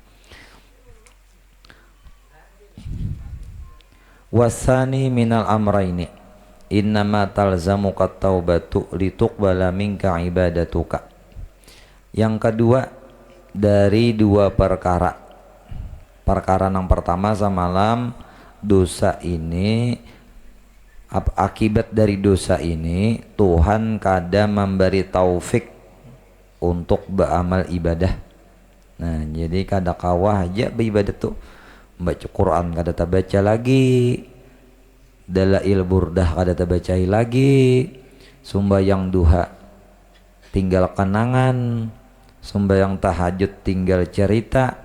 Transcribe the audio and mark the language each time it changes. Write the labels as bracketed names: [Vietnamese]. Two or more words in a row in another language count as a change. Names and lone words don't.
[Arabic] وثاني الأمرين إنما تلزمك التوبة لتقبل منك عبادتك. [Indonesian] Yang kedua dari 2 perkara. Perkara yang pertama samalam dosa ini, akibat dari dosa ini Tuhan kada memberi taufik untuk beramal ibadah. [Banjar] Nah, jadi kada kawah aja beribadah tuh. Baca Quran kada baca lagi, dalail burdah kada tabacai lagi, sumbayang duha tinggal kenangan, sumbayang tahajud tinggal cerita.